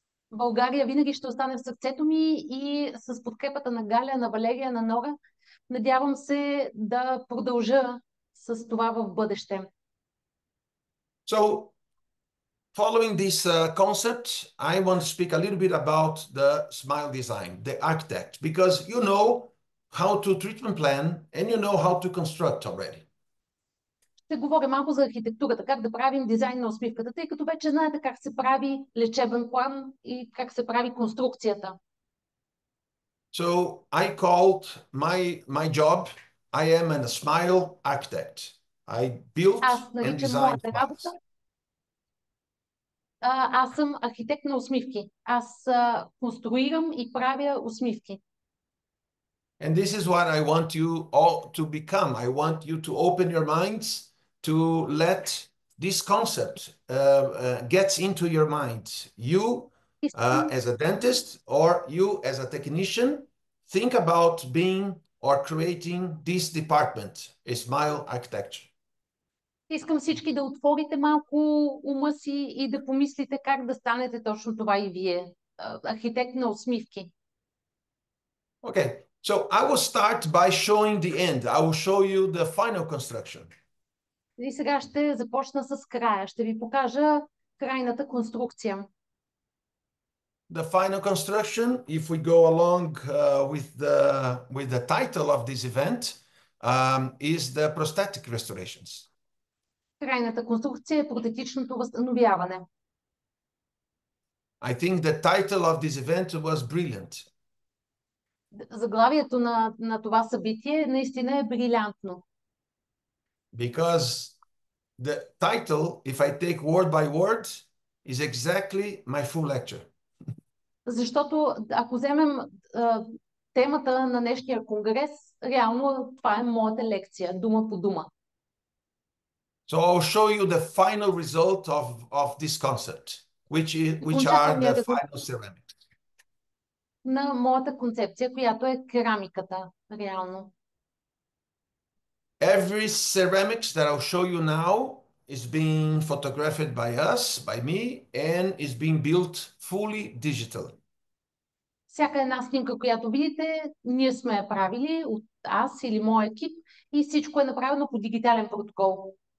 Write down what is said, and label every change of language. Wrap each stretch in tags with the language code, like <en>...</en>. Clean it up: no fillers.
<bg>България винаги ще остане в сърцето ми и с подкрепата на Галя, на Валерия, на Нора, надявам се да продължа с това в бъдеще.</bg> <en>So, following this concept, I want to speak a little bit about the smile design, the architect, because you know how to treatment plan and you know how to construct already.</en> <bg>Ще говоря малко за архитектурата, как да правим дизайн на усмивката, тъй като вече знаете как се прави лечебен план и как се прави конструкцията.</bg> <en>So I called my job, I am a smile architect. I built and designed smiles.</en> <bg>Аз съм архитект на усмивки. Аз конструирам и правя усмивки.</bg> <en>And this is what I want you all to become. I want you to open your minds to let this concept gets into your mind. You as a dentist or you as a technician, think about being or creating this department, a smile architecture.</en> <bg>Искам всички да отворите малко ума си и да помислите как да станете точно това и вие. Архитект на усмивки.</bg> <en>Okay, so I will start by showing the end. I will show you the final construction.</en> <bg>И сега ще започна с края. Ще ви покажа крайната конструкция.</bg> <en>The final construction, if we go along with the title of this event, is the prosthetic restorations.</en> <bg>Крайната конструкция е протетичното възстановяване.</bg> <en>I think the title of this event was brilliant.</en> <bg>Заглавието на това събитие наистина е брилянтно.</bg> <en>Because the title, if I take word by word, is exactly my full lecture.</en> <bg>Защото ако вземем темата на днешния конгрес, реално това е моята лекция, дума по дума.</bg> <en>So I'll show you the final result of this concept, which are the final ceramics.</en> <bg>на моята концепция, която е керамиката, реално.</bg> <en>Every ceramics that I'll show you now is being photographed by us, by me, and is being built fully digital.</en> <bg>Всяка една снимка, която видите, ние сме я правили от аз или моя екип и всичко е направено по дигитален протокол.</bg>